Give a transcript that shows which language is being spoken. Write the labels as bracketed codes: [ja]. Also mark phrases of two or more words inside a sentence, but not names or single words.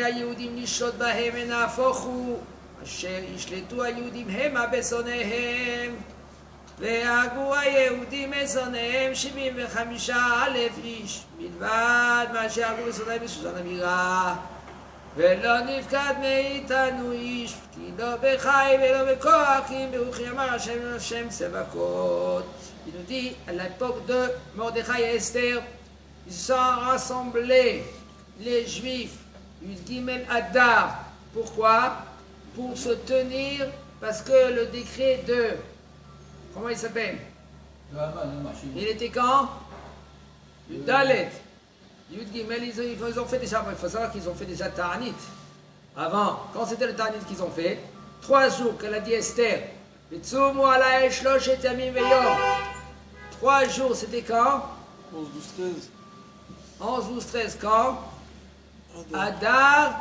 [he] היהודים לשלוט בהם ונהפוך הוא אשר ישלטו היהודים המה בשונאיהם, והרגו היהודים בשונאיהם 75,000 איש בלבד, מאשר הרגו בשונאיהם בסוסן הבירה, ולא נפקד מאיתנו איש, כי לא בחי ולא בכוח, כי ברוך יאמר השם צבקות. [fr] Il nous dit, à l'époque de Mordechai et Esther, ils sont rassemblés, les Juifs, [he] י"ג אדר. [fr] Pourquoi? Pour se tenir, parce que le décret de... Comment il s'appelle? Il était quand? [he] ד. י"ג, [fr] ils ont fait déjà... Il faut savoir qu'ils ont fait déjà Ta'anit. Avant, quand c'était le Ta'anit qu'ils ont fait, 3 jours qu'elle a dit Esther, 3 jours, c'était quand? 11, 12, 13. 11, 12, 13, quand? Adar.